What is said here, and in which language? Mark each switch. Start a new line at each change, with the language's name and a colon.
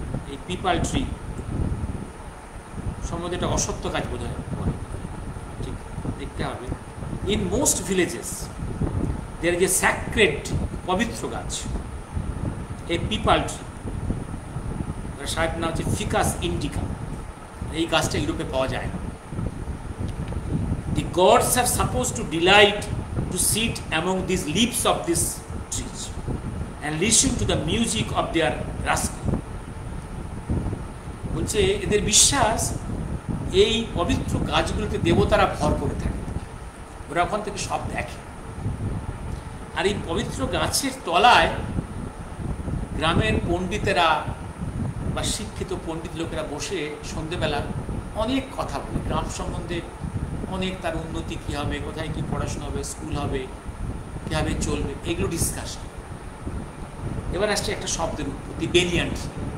Bangla: এই people tree সম্বন্ধে একটা অসত্য কাজ বোঝায়, ঠিক দেখতে হবে।
English: in most villages there is a sacred
Bangla: পবিত্র গাছ, এই পিপাল ট্রি, সাহেব নাম হচ্ছে ফিকাস ইন্ডিকা। এই গাছটা ইউরোপে পাওয়া যায় না।
English: The gods are supposed to delight to sit among these leaves of these trees and listen to the music of their rascal.
Bangla: বলছে এদের বিশ্বাস এই পবিত্র গাছগুলোতে দেবতারা ভর করে থাকে, ওরা ওখান থেকে সব দেখে। আর এই পবিত্র গাছের তলায় গ্রামের পণ্ডিতেরা বা শিক্ষিত পণ্ডিত লোকেরা বসে সন্ধ্যেবেলা অনেক কথা বলে, গ্রাম সম্বন্ধে অনেক, তার উন্নতি কী হবে, কোথায় কী পড়াশোনা হবে, স্কুল হবে, কীভাবে চলবে, এগুলো ডিসকাশন। এবার আসছে একটা শব্দের উৎপত্তি, বেনিয়ান ট্রি।